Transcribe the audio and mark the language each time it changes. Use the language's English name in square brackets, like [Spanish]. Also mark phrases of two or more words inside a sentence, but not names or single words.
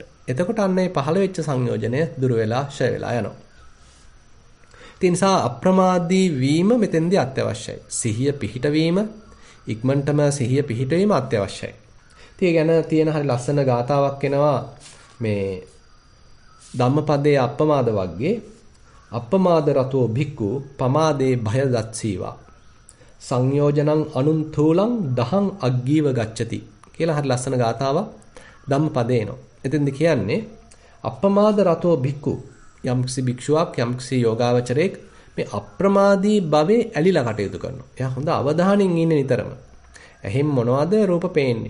[Sinhala] එතකොට අන්න ඒ පහළ වෙච්ච සංයෝජනය දුර වෙලා ෂය වෙලා යනවා. ඒ නිසා අප්‍රමාදී වීම මෙතෙන්දී අත්‍යවශ්‍යයි. සිහිය පිහිටවීම, ඉක්මනටම සිහිය පිහිටවීම අත්‍යවශ්‍යයි. ඉතින් ගැන තියෙන හරි ලස්සන ගාතාවක් එනවා මේ ධම්මපදයේ [Pali] අප්පමාද වග්ගේ අප්පමාද රතෝ භික්ඛු පමාදේ භය දත්සීවා සංයෝජනං අනුන්තූලං දහං අග්ගීව ගච්ඡති [Sinhala] කියලා හරි ලස්සන ගාතාවක් ධම්මපදේ එනවා. එතෙන්ද කියන්නේ [Pali] අප්පමාද රතෝ භික්ඛු [Sinhala] යම්කිසි භික්ෂුවක් යම්කිසි යෝගාවචරයෙක් මේ අප්‍රමාදී භවේ ඇලිලා කටයුතු කරනවා. එයා හොඳ අවධානයෙන් ඉන්නේ නිතරම. ඇහෙන් මොනවද රූප පේන්නේ?